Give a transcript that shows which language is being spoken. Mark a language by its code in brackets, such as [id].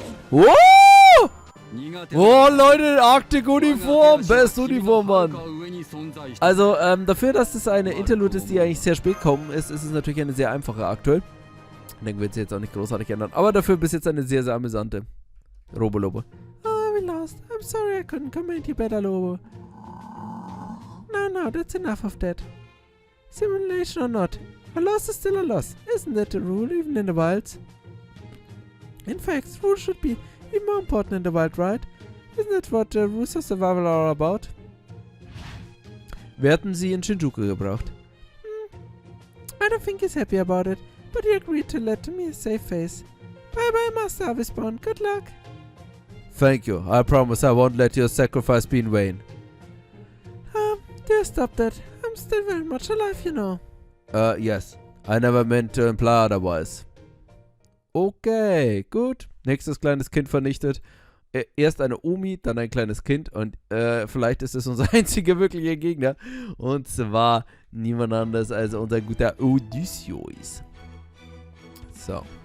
[de] Wow! Oh, Leute, Arktik-Uniform! Best Uniform, Mann! Also, dafür, dass das eine Interlude ist, die eigentlich sehr spät kommen ist, ist es natürlich eine sehr einfache aktuell. Ich denke, wird sie jetzt auch nicht großartig ändern. Aber dafür bis jetzt eine sehr, sehr amüsante Lobo. [en] Oh, we lost. I'm sorry I couldn't come any better, Lobo. No, that's enough of that. Simulation or not, a loss is still a loss. Isn't that the rule, even in the wilds? In fact, rules should be even more important in the wild, right? Isn't that what the rules of survival are about? [de] Wir hatten sie in Shinjuku gebraucht. [en] I don't think he's happy about it, but he agreed to let me a safe face. Bye bye, Master Avicebron. Good luck. Thank you. I promise I won't let your sacrifice be in vain. Dear, stop that. I'm still very much alive, you know. Yes. I never meant to imply otherwise. [de] Okay, gut. Nächstes kleines Kind vernichtet. Erst eine Omi, dann ein kleines Kind und vielleicht ist es unser einziger wirklicher Gegner. Und zwar niemand anderes als unser guter Odysseus. So.